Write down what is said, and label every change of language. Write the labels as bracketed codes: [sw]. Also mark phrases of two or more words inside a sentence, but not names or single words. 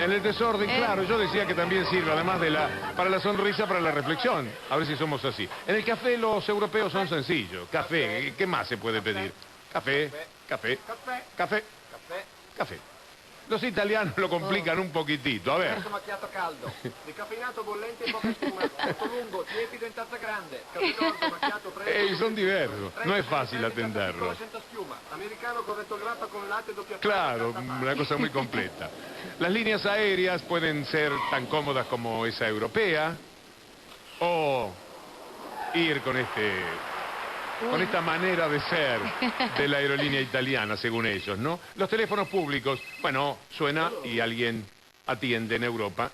[es] En el desorden, claro, yo decía que también sirve, además de para la sonrisa, para la reflexión, a ver si somos así. En el café los europeos son sencillos, café, ¿qué más se puede pedir? Café, café, café, café. Los italianos lo complican un poquitito, a ver. [it] Caffè macchiato caldo, decaffeinato bollente in poca spuma, molto lungo, tiepido in tazza grande, caffè corto macchiato fresco. [es] Son diversos, no es fácil atenderlo. [it] Senza schiuma, americano corretto grappa con latte doppia. [es] Claro, una cosa muy completa. Las líneas aéreas pueden ser tan cómodas como esa europea, o ir con esta manera de ser de la aerolínea italiana, según ellos, ¿no? Los teléfonos públicos, bueno, suena y alguien atiende en Europa.